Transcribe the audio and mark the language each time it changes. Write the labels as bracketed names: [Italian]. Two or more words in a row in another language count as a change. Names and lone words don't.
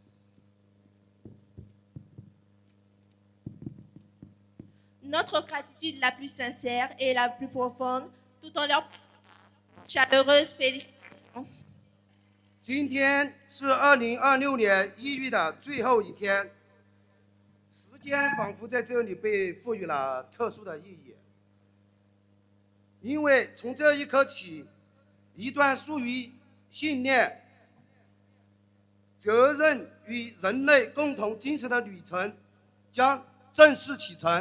[French] Notre gratitude la plus sincère et la plus profonde, tout en leur chaleureuse félicitations. [Chinese] 今天是2026年1月的最后一天，时间仿佛在这里被赋予了特殊的意义，因为从这一刻起，一段属于信念、责任与人类共同精神的旅程将正式启程。